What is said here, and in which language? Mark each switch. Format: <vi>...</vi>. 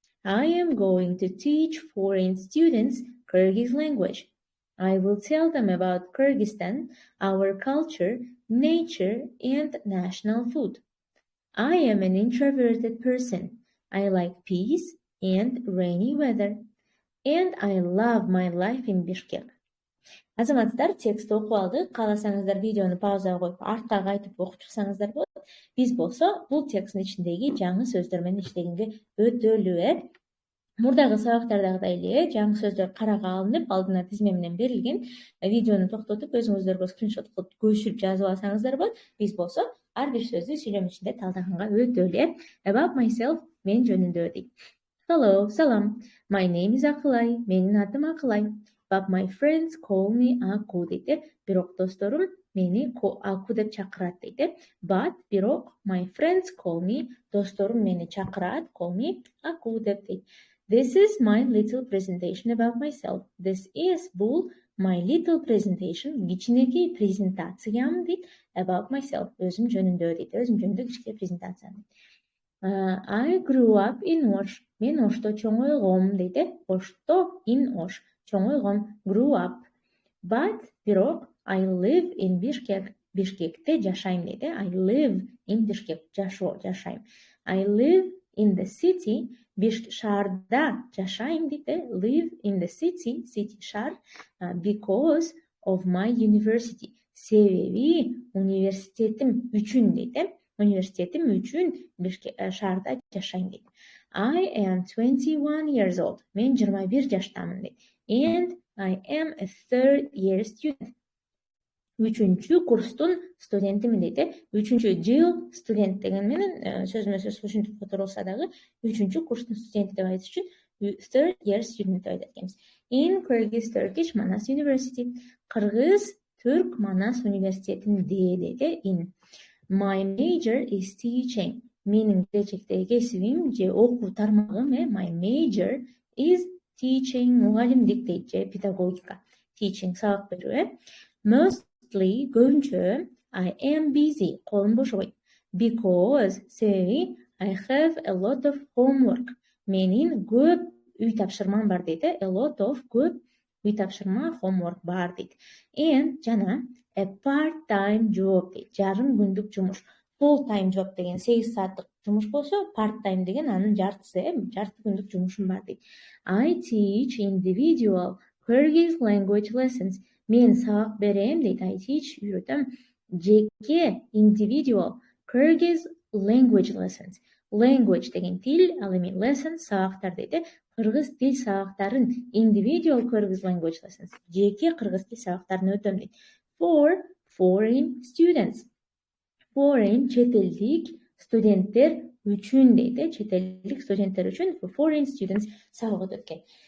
<en>I am going to teach foreign students Kyrgyz language. I will tell them about Kyrgyzstan, our culture, nature, and national food. I am an introverted person. I like peace and rainy weather. And I love my life in Bishkek.</en> <ky>Азаматтар, текст окуп алдык. Кааласаңыздар видеону паузага коюп, артка кайтып окуп чыксаңыздар болот. Биз болсо бул тексттин ичиндеги жаңы сөздөр менен иштегенге өтөлү. Мурдагы сабактардагыдай эле жаңы сөздөр карага алынып, алдына тизме менен берилген. Видеону токтотуп, өзүңүздөргө скриншот кылып көчүрүп жазып алсаңыздар болот. Биз болсо ар бир сөздү сүйлөм ичинде талдаганга өтөлү.</ky> <en>About myself,</en> <ky>мен жөнүндө дейт.</ky> <en>Hello,</en> <ky>салам.</ky> <en>My name is Akulay.</en> <ky>Менин атым Акылай.</ky> <en>But my friends call me Aku дейт.</en> <ky>Бирок досторум мени Aku деп чакырат дейт.</ky> <en>But</en> <ky>бирок</ky> <en>my friends call me,</en> <ky>досторум мени чакырат,</ky> <en>call me Aku</en> <ky>деп дейт.</ky> <en>This is my little presentation about myself. This is</en> <ky>бул</ky> <en>my little presentation,</en> <ky>кичинекей презентациям дейт.</ky> <en>About myself,</en> <ky>өзүм жөнүндө дейт. Өзүм жөнүндө кичине презентация.</ky> <en>I grew up in Osh.</en> <ky>Мен Ошто чоңойгом дейт.</ky> <en>Ошто in Osh.</en> <ky>Чоңойгом,</ky> <en>grew up. But</en> <ky>бирок</ky> <en>I live in Bishkek.</en> <ky>Бишкекте жашайм дейт.</ky> <en>I live in Bishkek.</en> <ky>Жашайм.</ky> <en>I live in the city.</en> <ky>Шаарда жашайм дейт.</ky> <en>Live in the city. City</en> <ky>шаар.</ky> <en>Because of my university.</en> <ky>Себеби университетим үчүн дейт. Университетим үчүн шаарда жашайм дейт.</ky> <en>I am 21 years old.</en> <ky>Мен 21 жаштамын дейт.</ky> <en>And I am a third-year student.</en> <ky>Үчүнчү курстун студентимин дейт. Үчүнчү жыл студент деген менен сөзмө сөз ушинтип которулса дагы үчүнчү курстун студенти деп айтыш үчүн</ky> <en>third-year student</en> <ky>деп айтат экенбиз.</ky> <en>In Kyrgyz Turkish Manas University.</en> <ky>Кыргыз Түрк Манас университетинде дейт.</ky> <en>In my major is teaching.</en> <ky>Менин келечектеги кесибим же окуу тармагым,</ky> <en>my major is teaching,</en> <ky>мугалимдик дейт, же педагогика. Teaching, сабак берүү.</ky> <en>Mostly,</en> <ky>көбүнчө,</ky> <en>I am busy,</en> <ky>колум бошобойт.</ky> <en>Because,</en> <ky>себеби,</ky> <en>I have a lot of homework.</en> <ky>Менин көп үй тапшырмам бар дейт.</ky> <en>A lot of,</en> <ky>көп үй тапшырма,</ky> <en>homework</en> <ky>бар дейт. And, жана,</ky> <en>a part-time job</en> <ky>дейт. Жарым күндүк жумуш.</ky> <en>full time job</en> <ky>деген 8 сааттык жумуш болсо,</ky> <en>part time</en> <ky>деген анын жартысы, жарты күндүк жумушум бар дейт.</ky> <en>I teach individual Kyrgyz language lessons.</en> <ky>Мен сабак берем дейт.</ky> <en>I teach</en> <ky>үйрөтөм жеке</ky> <en>individual Kyrgyz language lessons. Language</en> <ky>деген тил, ал эми</ky> <en>lessons</en> <ky>сабактар дейт. Кыргыз тил сабактарын</ky> <en>individual Kyrgyz language lessons.</en> <ky>Жеке кыргыз тил сабактарын өтөм дейт.</ky> <en>For foreign students. Foreign</en> <ky>чет элдик студенттер үчүн дейт. Чет элдик студенттер үчүн</ky> <en>for foreign students</en> <ky>сабак өтөт экен.</ky>